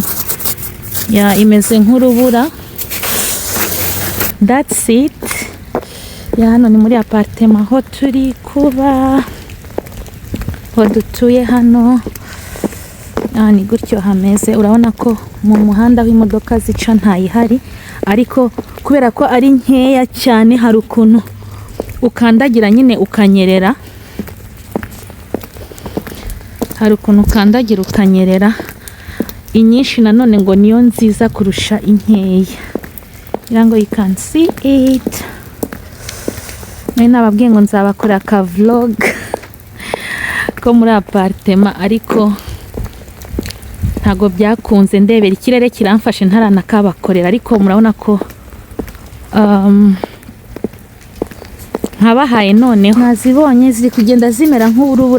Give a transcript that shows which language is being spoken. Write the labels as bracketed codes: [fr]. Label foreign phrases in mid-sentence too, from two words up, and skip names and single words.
[rw] Ya imeze nk'urubura. [en] That's it. [rw] Ya hano ni muri apartment ho turi kuba, ho dutuye hano. Ni gutyo hameze. Urabona ko mu muhanda w'imodoka zica ntayihari, ariko kubera ko ari nkeya cyane hari ukuntu ukandagira nyine ukanyerera. Inyinshi nanone ngo niyo nziza kurusha inkeya. [en] Irango you can see it. [rw] Nababwiye ngo nzabakora ka vlog ko muri apartment, ariko ntago byakunze. Ndebera ikirere kiramfashe ntaranakabakorera, ariko murabona ko nkabahaye none nazibonye ziri kugenda zimera nk'urubura.